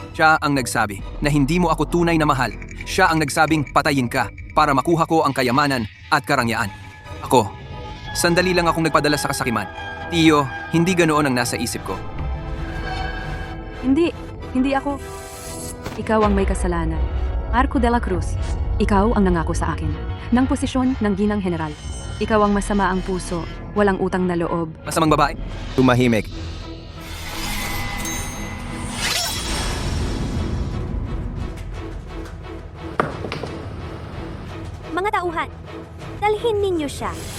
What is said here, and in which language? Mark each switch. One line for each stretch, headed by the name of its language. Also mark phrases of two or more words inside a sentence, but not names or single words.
Filipino: Siya ang nagsabi na hindi mo ako tunay na mahal. Siya ang nagsabing patayin ka para makuha ko ang kayamanan at karangyaan. Ako, sandali lang akong nagpadala sa kasakiman. Tio, hindi ganoon ang nasa isip ko. Hindi ako. Ikaw ang may kasalanan. Marco de la Cruz, ikaw ang nangako sa akin ng posisyon ng ginang general. Ikaw ang masama ang puso, walang utang na loob. Masamang babae. Tumahimik. Mga tauhan, dalhin ninyo siya.